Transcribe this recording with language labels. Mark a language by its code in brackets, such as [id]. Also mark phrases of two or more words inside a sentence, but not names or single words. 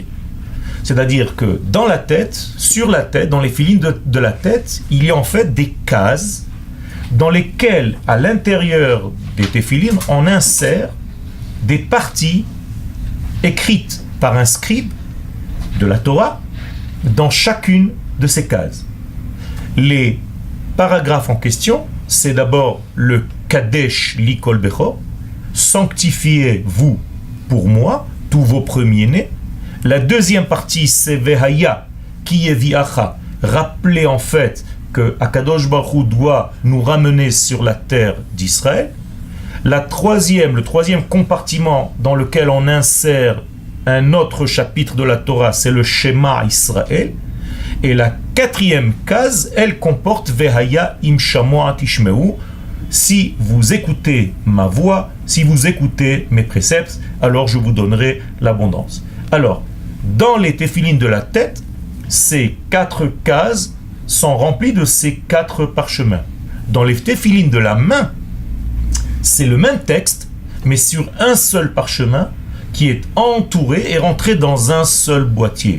[fr] C'est-à-dire que dans la tête, sur la tête, dans les téphilines de la tête, il y a en fait des cases dans lesquelles, à l'intérieur des téphilines, on insère des parties écrites par un scribe de la Torah dans chacune de ces cases. Les paragraphes en question, c'est d'abord le Kadesh li kol bechor, sanctifiez-vous pour moi, tous vos premiers-nés. La deuxième partie, c'est Vehaya, qui est Viacha. Rappelez en fait que [he] הקדוש ברוך הוא [fr] doit nous ramener sur la terre d'Israël. Le troisième compartiment dans lequel on insère un autre chapitre de la Torah, c'est le Shema Israël. Et la 4e case, elle comporte Vehaya im shamoa tishmeu. Si vous écoutez ma voix, si vous écoutez mes préceptes, alors je vous donnerai l'abondance. Alors, dans les téphilines de la tête, ces 4 cases sont remplies de ces 4 parchemins. Dans les téphilines de la main, c'est le même texte, mais sur un seul parchemin qui est entouré et rentré dans un seul boîtier.